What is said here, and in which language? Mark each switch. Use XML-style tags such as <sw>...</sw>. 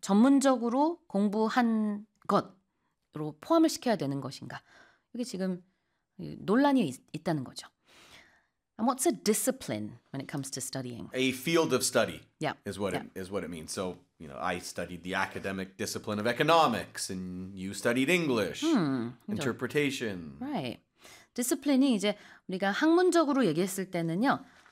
<ko>전문적으로 공부한 것으로 포함을 시켜야 되는 것인가? 이게 지금 논란이 있다는 거죠.</ko> <en>And what's a discipline when it comes to studying? A field of study is what it means. So, you know, I studied the academic discipline of economics and you studied English, interpretation. Right.</en> <ko>디시플린이 이제 우리가 학문적으로 얘기했을 때는요.</ko>